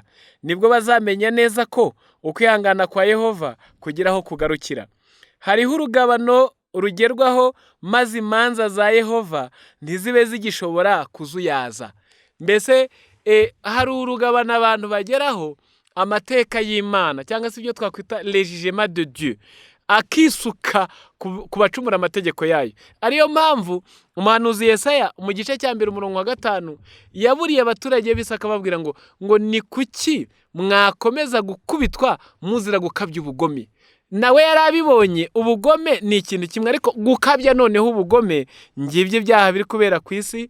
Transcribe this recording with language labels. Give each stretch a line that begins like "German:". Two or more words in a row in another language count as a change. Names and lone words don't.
Kinyarwanda: Nibwo bazamenya neza ko ukwihangana kwa Yehova kugeraho kugarukira. Hariho urugabano rugerwaho, maze imanza za Yehova ntizibe zigishobora kuzuyaza. Mbese hari urugabano abantu bageraho amateka y'Imana, cyangwa se ibyo twakwita
French: le jugement de Dieu.
Kinyarwanda: akisuka ku bacumura amategeko yayo. Ariyo mpamvu umuhanuzi Yesaya mu gice cya mbere umurongo wa 5 yaburiye abaturage b'isi akababwira ngo ni kuki mwakomeza gukubitwa muzira gukabya ubugome. Nawe yari abibonye ubugome ni ikintu kimwe, ariko gukabya noneho ubugome, ngibyo ibyaha biri kubera ku isi.